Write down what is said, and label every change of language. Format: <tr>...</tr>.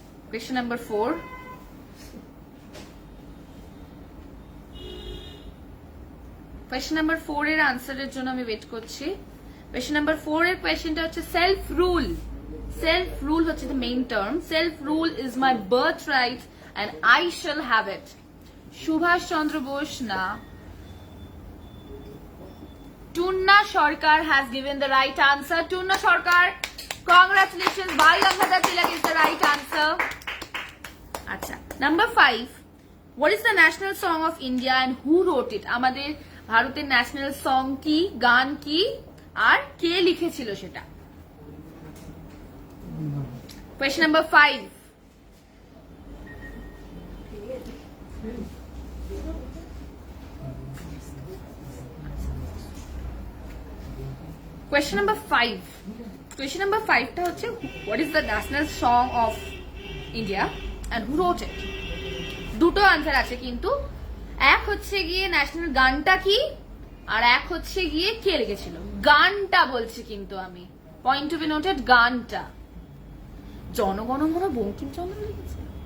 <en>Question number 4.</en> <bn>Question number 4 এর আনসারের জন্য আমি ওয়েট করছি। Question number 4 এর কোয়েশ্চেনটা হচ্ছে সেলফ রুল। সেলফ রুল হচ্ছে</bn> <en>the main term. Self rule is my birthright and I shall have it. Subhash Chandra Bose না, Tunna Sarkar has given the right answer. Tunna Sarkar, congratulations. Bhai Gangadhar Tilak is the right answer. Acha. Number 5. What is the national song of India and who wrote it?</en> <bn>আমাদের ভারতের national song কি, গান কি, আর কে লিখেছিল সেটা?</bn> <en>Question number 5. Question number 5. Question number 5</en> <bn>টা হচ্ছে</bn> <en>what is the national song of India and who wrote it?</en> <bn>দুটো আনসার আছে কিন্তু, এক হচ্ছে গিয়ে ন্যাশনাল গানটা কি আর এক হচ্ছে গিয়ে কে লিখেছিল। গানটা বলছি কিন্তু আমি, পয়েন্ট টু বি নোটেড, গানটা জনগণমন বঙ্কিমচন্দ্র লিখেছে।</bn>